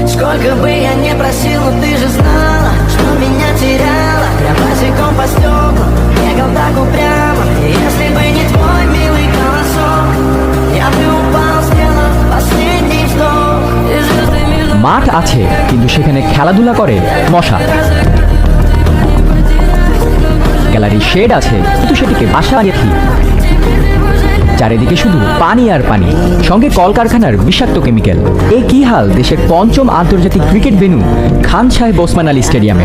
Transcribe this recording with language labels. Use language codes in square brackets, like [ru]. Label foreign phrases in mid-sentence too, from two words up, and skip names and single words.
[ru] Сколько бы я ни просил, но ты же знала, что меня теряла. Я босиком по стеклам бегал так упрямо. И если бы не твой милый голосок, я бы упал, сделав последний вздох. И звезды между... [bn] মাঠ আছে, কিন্তু সেখানে খেলাধুলা করে মশা। গ্যালারির শেড আছে, কিন্তু সেটিকে বাসা বানিয়ে কি? চারিদিকে শুধু পানি আর পানি, সঙ্গে কলকারখানার বিষাক্ত কেমিক্যাল। এ কি হাল দেশের পঞ্চম আন্তর্জাতিক ক্রিকেট ভেন্যু খান সাহেব ওসমান আলী স্টেডিয়ামের?